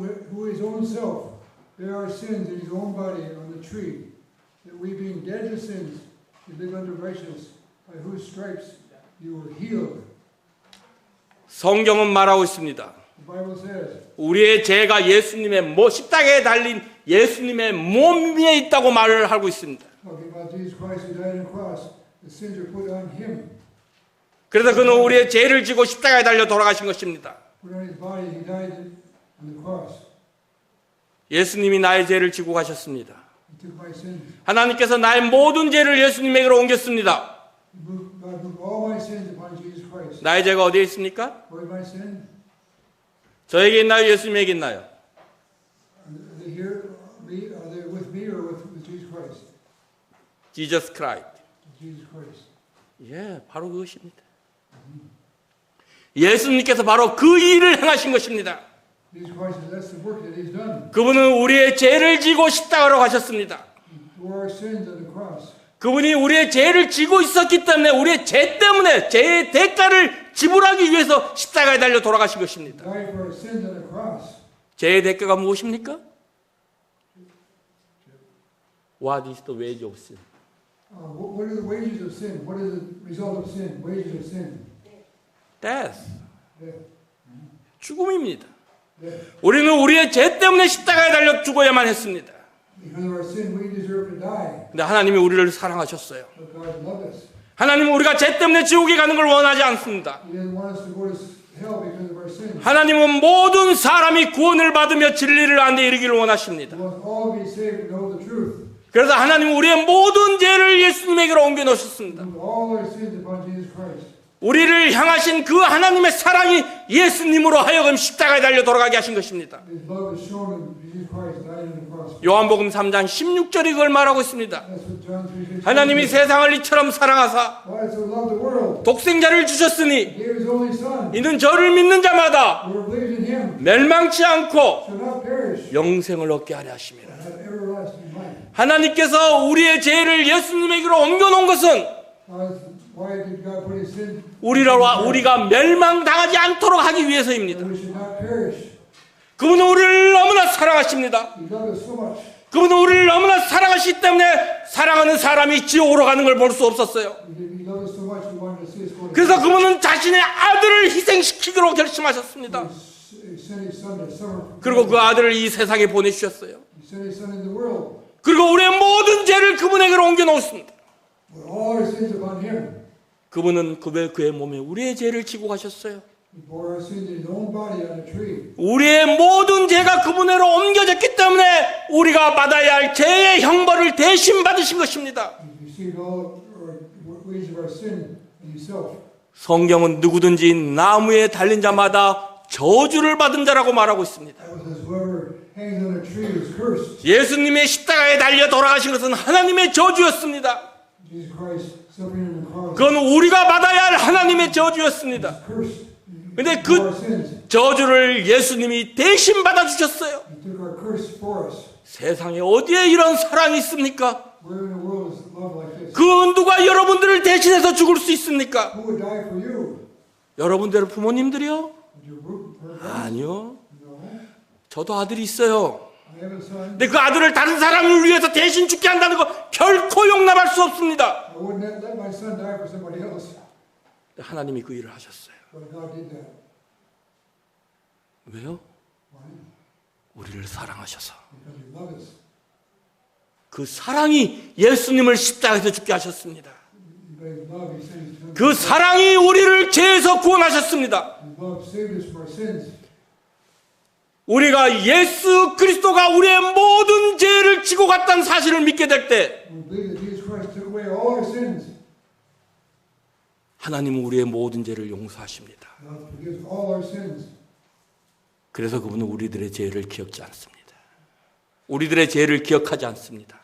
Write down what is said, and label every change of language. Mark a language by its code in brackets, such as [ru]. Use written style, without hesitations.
[en] Who his own self bare our sins in his own body on the tree, that we being dead to sins should live unto righteousness, by whose stripes you were healed. [ko] 성경은 말하고 있습니다. [en] The Bible says, [ko] 우리의 죄가 예수님의 십자가에 달린 예수님의 몸 위에 있다고 말을 하고 있습니다. [en] talking about Jesus Christ who died on the cross, the sins are put on him. [ko] 그래서 그는 우리의 죄를 지고 십자가에 달려 돌아가신 것입니다. [en] Put on his body, he died on the cross. [ko] 예수님이 나의 죄를 지고 가셨습니다. [en] He took my sins. [ko] 하나님께서 나의 모든 죄를 예수님에게로 옮겼습니다. [en] God moved all my sins upon Jesus Christ. [ko] 나의 죄가 어디에 있습니까? [en] Where is my sin? [ko] 저에게 있나요? 예수님에게 있나요? [en] Are they here? Are they with me or with Jesus Christ? Jesus Christ. Jesus Christ. [ko] 예, 바로 그것입니다. 예수님께서 바로 그 일을 행하신 것입니다. [en] Jesus Christ, that's the work that he's done. [ko] 그분은 우리의 죄를 지고 십자가로 가셨습니다. [en] He bore our sins on the cross. [ko] 그분이 우리의 죄를 지고 있었기 때문에 우리의 죄 때문에 죄의 대가를 지불하기 위해서 십자가에 달려 돌아가신 것입니다. [en] Died for our sins on the cross. [ko] 죄의 대가가 무엇입니까? [en] What is the wage of sin? What are the wages of sin? What is the result of sin? Wages of sin. Death. Death. [ko] 죽음입니다. [en] Death. [ko] 우리는 우리의 죄 때문에 십자가에 달려 죽어야만 했습니다. [en] Because of our sin, we deserve to die. [ko] 근데 하나님이 우리를 사랑하셨어요. [en] But God loved us. [ko] 하나님은 우리가 죄 때문에 지옥에 가는 걸 원하지 않습니다. [en] He didn't want us to go to hell because of our sin. [ko] 하나님은 모든 사람이 구원을 받으며 진리를 아는 데 이르기를 원하십니다. [en] He wants all to be saved and know the truth. [ko] 그래서 하나님은 우리의 모든 죄를 예수님에게로 옮겨 놓으셨습니다. [en] Move all our sins upon Jesus Christ. [ko] 우리를 향하신 그 하나님의 사랑이 예수님으로 하여금 십자가에 달려 돌아가게 하신 것입니다. [en] His love is shown in Jesus Christ died on the cross. [ko] 요한복음 3장 16절이 그걸 말하고 있습니다. [en] That's what John 3:16 [ko] 하나님이 [en] says. [ko] 세상을 이처럼 사랑하사 [en] God so loved the world, [ko] 독생자를 주셨으니 [en] He gave His only Son. [ko] 이는 저를 믿는 자마다 [en] Whoever believes in Him [ko] 멸망치 않고 [en] shall not perish, [ko] 영생을 얻게 하려 하심이라. [en] but have everlasting life. [ko] 하나님께서 우리의 죄를 예수님에게로 옮겨놓은 것은 [en] Why did God put His sin? [ko] 우리가 멸망당하지 않도록 하기 위해서입니다. [en] That we should not perish. [ko] 그분은 우리를 너무나 사랑하십니다. [en] He loved us so much. [ko] 그분은 우리를 너무나 사랑하시기 때문에 사랑하는 사람이 지옥으로 가는 걸 볼 수 없었어요. [en] He loved us so much. He wanted to see us go to [ko] 그래서 그분은 자신의 아들을 희생시키기로 결심하셨습니다. [en] He sent His Son to suffer. [ko] 그리고 그 아들을 이 세상에 보내주셨어요. [en] He sent His Son in the world. [ko] 그리고 우리의 모든 죄를 그분에게로 옮겨놓습니다. [en] Put all our sins upon Him. [ko] 그분은 그의 몸에 우리의 죄를 지고 가셨어요. [en] He bore our sins in His own body on a tree. [ko] 우리의 모든 죄가 그분에로 옮겨졌기 때문에 우리가 받아야 할 죄의 형벌을 대신 받으신 것입니다. [en] He received all our wages of our sin Himself. [ko] 성경은 누구든지 나무에 달린 자마다 저주를 받은 자라고 말하고 있습니다. [en] That was whoever hangs on a tree is cursed. [ko] 예수님의 십자가에 달려 돌아가신 것은 하나님의 저주였습니다. [en] Jesus Christ suffering on the cross. [ko] 그건 우리가 받아야 할 하나님의 저주였습니다. [en] Cursed. [ko] 근데 [en] He bore [ko] 그 [en] our sins. [ko] 저주를 예수님이 대신 받아주셨어요. [en] He took our curse for us. [ko] 세상에 어디에 이런 사랑이 있습니까? [en] Where in the world is love like this? [ko] 그 누가 여러분들을 대신해서 죽을 수 있습니까? [en] Who would die for you? [ko] 여러분들 부모님들이요? [en] Would your parents? [ko] 아니요. [en] No. [ko] 저도 아들이 있어요. [en] I have a son. [ko] 근데 그 아들을 다른 사람을 위해서 대신 죽게 한다는 거 결코 용납할 수 없습니다. [en] I wouldn't let my son die for somebody else. [ko] 하나님이 그 일을 하셨어요. [en] But God did that. [ko] 왜요? [en] Why? [ko] 우리를 사랑하셔서. [en] Because He loved us. [ko] 그 사랑이 예수님을 십자가에서 죽게 하셨습니다. [en] By His love, He sent His Son. [ko] 그 사랑이 우리를 죄에서 구원하셨습니다. [en] His love saved us from our sins. [ko] 우리가 예수 그리스도가 우리의 모든 죄를 지고 갔다는 사실을 믿게 될 때 [en] We believe that Jesus Christ took away all our sins. [ko] 하나님은 우리의 모든 죄를 용서하십니다. [en] God forgives all our sins. [ko] 그래서 그분은 우리들의 죄를 기억지 않습니다. 우리들의 죄를 기억하지 않습니다.